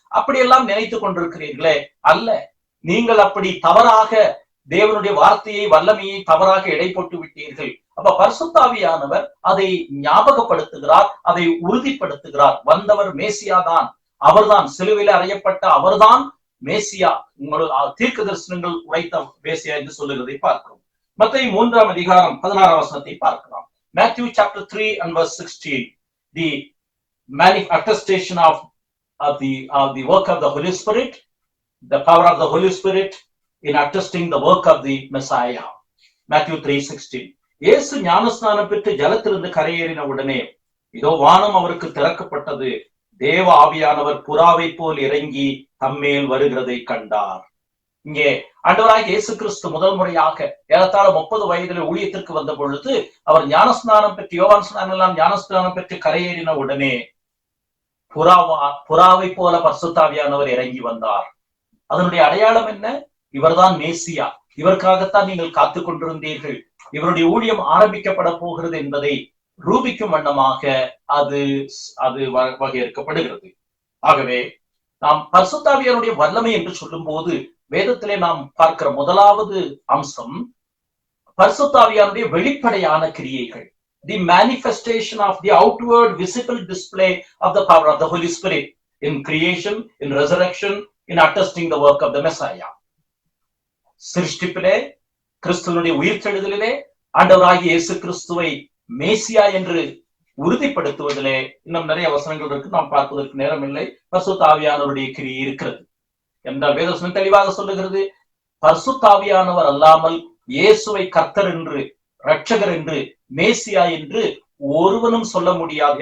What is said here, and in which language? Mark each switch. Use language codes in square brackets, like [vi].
[ta] அப்படியெல்லாம் நினைத்துக் கொண்டிருக்கிறீர்களே, அல்ல. நீங்கள் அப்படி தவறாக தேவனுடைய வார்த்தையை, வல்லமையை தவறாக எடை போட்டு விட்டீர்கள். அப்ப பரிசுத்த ஆவியானவர் அதை ஞாபகப்படுத்துகிறார், அதை உறுதிப்படுத்துகிறார். வந்தவர் மேசியா தான், அவர்தான் சிலுவையில் அறையப்பட்ட அவர்தான் மேசியா. உங்களோட தீர்க்க தரிசனங்கள் உரைத்த மேசியா என்று சொல்லுகிறதை பார்க்கிறோம். மத்தேயு 3:16 பார்க்கலாம். [en] Matthew chapter 3 and verse 16, the attestation of the work of the Holy Spirit, the power of the Holy Spirit in attesting the work of the Messiah. Matthew 3:16. [ta] இயேசு ஞானஸ்நானம் பெற்று ஜலத்திலிருந்து கரையேறின உடனே இதோ வானம் அவருக்கு திறக்கப்பட்டது. தேவ ஆவியானவர் புறாவை போல் இறங்கி தம்மேல் வருகிறதை கண்டார். இங்கே ஆண்டவராகிய இயேசு கிறிஸ்து முதல் முறையாக ஏறத்தாழ 30 வயதில் ஊழியத்திற்கு வந்த பொழுது அவர் ஞானஸ்நானம் பெற்று, யோவான் ஸ்நானம் ஞானஸ்நானம் பெற்று கரையேறின உடனே புறாவை போல பரிசுத்த ஆவியானவர் இறங்கி வந்தார். அதனுடைய அடையாளம் என்ன? இவர்தான் மேசியா. இவருக்காகத்தான் நீங்கள் காத்து கொண்டிருந்தீர்கள். இவருடைய ஊழியம் ஆரம்பிக்கப்பட போகிறது என்பதை ரூபிக்கும் வண்ணமாக அது வகையறுக்கப்படுகிறது. ஆகவே நாம் பரிசுத்த ஆவியானுடைய வல்லமை என்று சொல்லும் போது வேதத்திலே நாம் பார்க்கிற முதலாவது அம்சம் பரிசுத்த ஆவியானுடைய வெளிப்படையான கிரியைகள். [en] The manifestation of the outward visible display of the power of the Holy Spirit in creation, in resurrection, in attesting the work of the Messiah. [ta] சிருஷ்டிப்பிலே, கிறிஸ்துவனுடைய உயிர்த்தெழுதலிலே ஆண்டவராகிய இயேசு கிறிஸ்துவை மேசியா என்று உறுதிப்படுத்துவதிலே இன்னும் நிறைய வசனங்கள் இருக்கு. நாம் பார்ப்பதற்கு நேரம் இல்லை. பரிசுத்த ஆவியானவருடைய கிரியை இருக்கிறது என்றால் வேதவசனம் தெளிவாக சொல்லுகிறது. பரிசுத்த ஆவியானவர் அல்லாமல் இயேசுவை கர்த்தர் என்று, இரட்சகர் என்று, மேசியா என்று ஒருவனும் சொல்ல முடியாது.